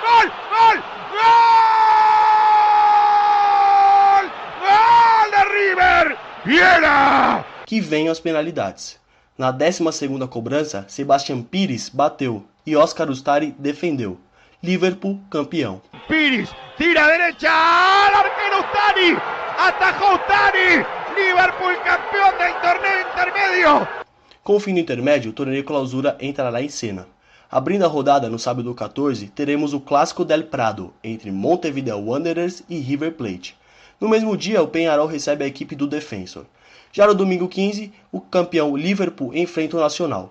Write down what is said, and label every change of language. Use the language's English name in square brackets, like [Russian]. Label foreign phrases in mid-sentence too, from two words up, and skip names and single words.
[Portuguese] Vieira! Que vem as penalidades. Na 12ª cobrança, Sebastián Pires bateu e Oscar Ustari defendeu. Liverpool campeão. Pires tira a [Spanish] derecha, arquero [Portuguese] Ustari, atajou Ustari, Liverpool campeão do torneio intermédio. Com o fim do intermédio, o torneio Clausura entrará em cena. Abrindo a rodada no sábado 14, teremos o Clássico del Prado, entre Montevideo Wanderers e River Plate. No mesmo dia, o Peñarol recebe a equipe do Defensor. Já no domingo 15, o campeão Liverpool enfrenta o Nacional.